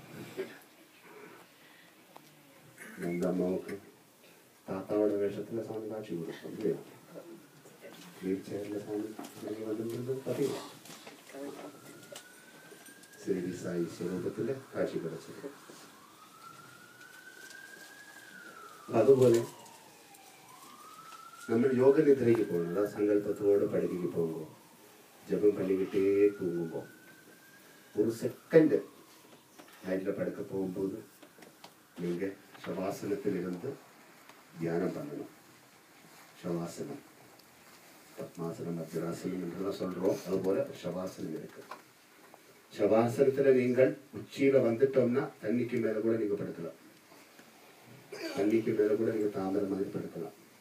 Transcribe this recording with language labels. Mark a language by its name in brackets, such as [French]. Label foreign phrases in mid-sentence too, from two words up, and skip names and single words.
[Tamil] அந்த அம்மாவுக்கு தாத்தாவோட வேஷத்துல சாமி காட்சி கொடுக்கும் இல்லையா? வீல் சேர்ல சாமி வந்து பார்த்தீங்களா? சிறிடி சாய் ஸ்வரூபத்துல காட்சி கிடைச்சது. [Malayalam] അതുപോലെ നമ്മൾ യോഗ നിദ്രയ്ക്ക് പോകണം. അതാ സങ്കല്പത്തോടെ പടുക്കയ്ക്ക് പോകുമ്പോൾ ജപം പള്ളിക്കിട്ടേ തൂങ്ങുമ്പോൾ ഒരു സെക്കൻഡ് അതിൻ്റെ പടുക്ക പോകുമ്പോൾ നിങ്ങൾ ശവാസനത്തിലിരുന്ന് [Tamil] தியானம் பண்ணணும். ஷவாசனம், பத்மாசனம், வஜ்ராசனம் என்றெல்லாம் சொல்றோம். அதுபோல ஷவாசனம் இருக்கு. ஷவாசனத்துல நீங்கள் உச்சியில வந்துட்டோம்னா தண்ணிக்கு மேல கூட நீங்க படுக்கலாம். தண்ணிக்கு மேல கூட நீங்க தாமரை மாதிரி படுக்கலாம்.